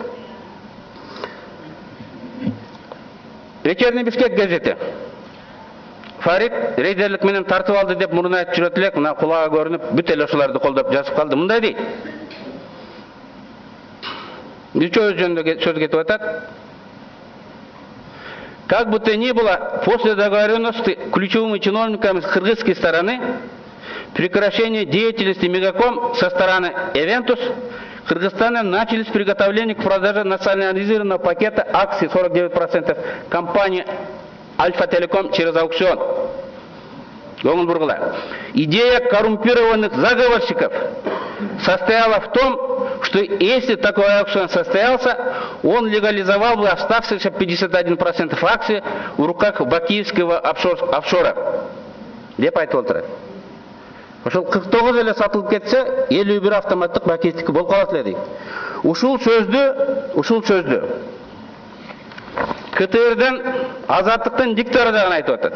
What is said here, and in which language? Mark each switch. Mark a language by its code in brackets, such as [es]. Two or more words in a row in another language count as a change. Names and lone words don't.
[ky] Вечерний Бишкек газети Фарид рейдерлик менен тартып алды деп мурун айтып жүрөт элек, мына кулага көрүнүп, бүт эле ошолорду колдоп жазып калды. Мындай дейт. Үчөө жөнүндө сөз кетип атат. [ru] Как бы то ни было, после договоренности ключевыми чиновниками с кыргызской стороны прекращение деятельности Мегаком со стороны Эвентус, Кыргызстане начались приготовления к продаже национализированного пакета акций 49% компании Альфа Телеком через аукцион. Идея коррумпированных заговорщиков состояла в том, что если такой аукцион состоялся, он легализовал бы оставшиеся 51% акций в руках бакиевского офшора. [ky] Деп айтып отурат. Ошол 49 эле сатылып кетсе, 51 автоматтык бакиевтики болуп калат эле дейт. Ушул сөздү КТРден Азаттыктын диктори дагы айтып атат.